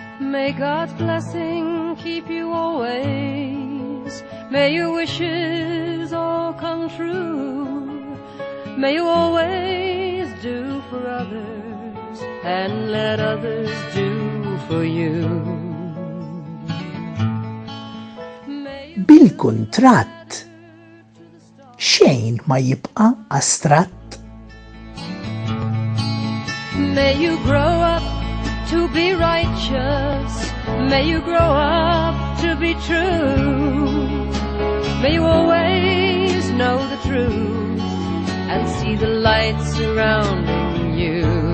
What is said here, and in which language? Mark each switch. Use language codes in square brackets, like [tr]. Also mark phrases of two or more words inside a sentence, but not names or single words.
[en] May God's blessing keep you always. May your wishes all come true. May you always do for others and let others do for you. [mt] Bil-kuntratt, xejn ma jibqa' astratt. [en] May you grow up to be righteous. May you grow up to be true. May you always know the truth and see the light surrounding you.